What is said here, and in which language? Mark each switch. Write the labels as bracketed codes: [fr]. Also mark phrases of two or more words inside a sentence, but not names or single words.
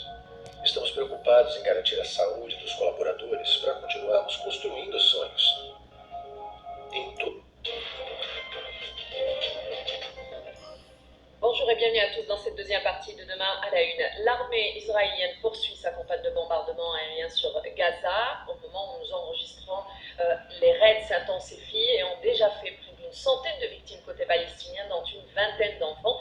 [pt] Estamos preocupados em garantir a saúde dos colaboradores para continuarmos construindo sonhos. Em tudo. [fr] Bonjour et bienvenue à tous dans cette deuxième partie de Demain à la Une. L'armée israélienne poursuit sa campagne de bombardement aérien sur Gaza. Au moment où nous enregistrons, les raids s'intensifient et ont déjà fait plus d'une centaine de victimes côté palestinien, dont une vingtaine d'enfants.